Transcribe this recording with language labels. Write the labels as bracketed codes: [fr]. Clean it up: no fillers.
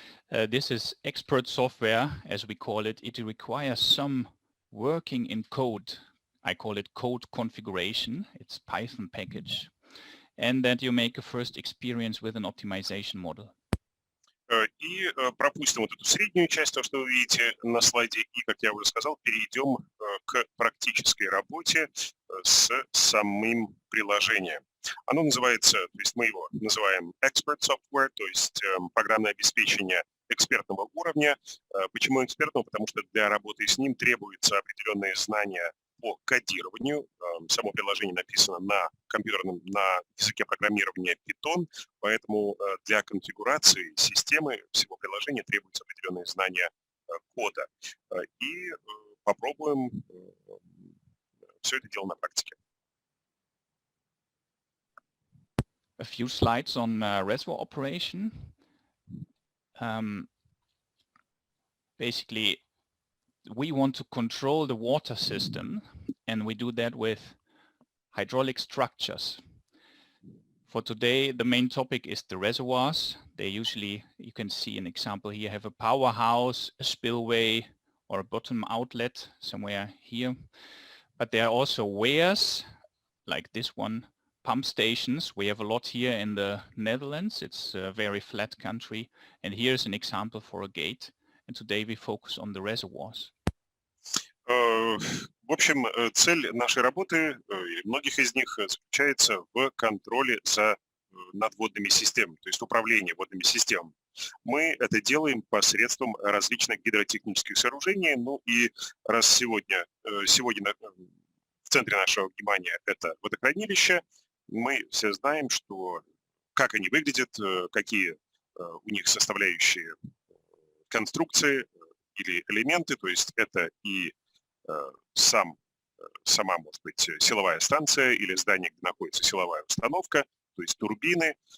[en] This is expert software, as we call it. It requires some working in code. I call it code configuration. It's Python package. And that you make a first experience with an optimization model. [ru] И пропустим вот эту среднюю часть, то, что вы видите на слайде, и, как я уже сказал, перейдем к практической работе с самим приложением. Оно называется, то есть мы его называем Expert Software, то есть программное обеспечение экспертного уровня. Почему экспертного? Потому что для работы с ним требуются определенные знания по кодированию. Само приложение написано на языке программирования Python, поэтому для конфигурации системы всего приложения требуются определенные знания кода. И попробуем все это дело на практике. [en] A few slides on reservoir operation. Basically, we want to control the water system, and we do that with hydraulic structures. For today, the main topic is the reservoirs. They usually, you can see an example here, have a powerhouse, a spillway, or a bottom outlet somewhere here. But there are also weirs, like this one, pump stations. We have a lot here in the Netherlands. It's a very flat country. And here's an example for a gate. And today we focus on the reservoirs. [ru] В общем, цель нашей работы, или многих из них, заключается в контроле за надводными системами, то есть управление водными системами. Мы это делаем посредством различных гидротехнических сооружений. Ну и раз сегодня в центре нашего внимания это водохранилище, мы все знаем, что как они выглядят, какие у них составляющие конструкции или элементы, то есть это и сама, может быть, силовая станция или здание, где находится силовая установка, то есть турбины.